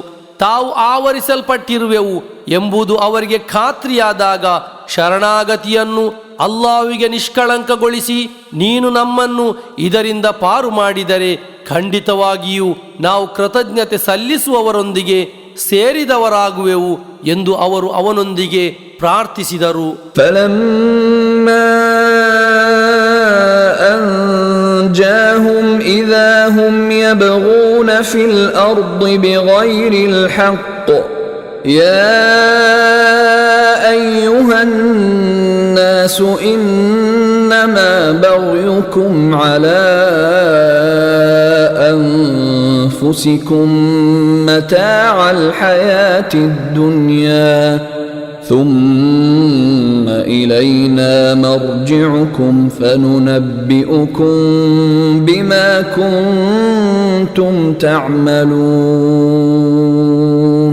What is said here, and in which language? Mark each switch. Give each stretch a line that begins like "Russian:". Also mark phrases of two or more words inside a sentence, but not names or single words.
Kannada: ತಾವು ಆವರಿಸಲ್ಪಟ್ಟಿರುವೆವು ಎಂಬುದು ಅವರಿಗೆ ಖಾತ್ರಿಯಾದಾಗ ಶರಣಾಗತಿಯನ್ನು ಅಲ್ಲಾಹುವಿಗೆ ನಿಷ್ಕಳಂಕಗೊಳಿಸಿ ನೀನು ನಮ್ಮನ್ನು ಇದರಿಂದ ಪಾರು ಮಾಡಿದರೆ ಖಂಡಿತವಾಗಿಯೂ ನಾವು ಕೃತಜ್ಞತೆ ಸಲ್ಲಿಸುವವರೊಂದಿಗೆ ಸೇರಿದವರಾಗುವೆವು ಎಂದು ಅವರು ಅವನೊಂದಿಗೆ ಪ್ರಾರ್ಥಿಸಿದರು.
Arabic: فلما أنجاهم إذا هم يبغون في الأرض بغير الحق يا أيها الناس إنما بغيكم على أنفسكم متاع الحياة الدنيا ثم إلينا مرجعكم فننبئكم بما كنتم تعملون.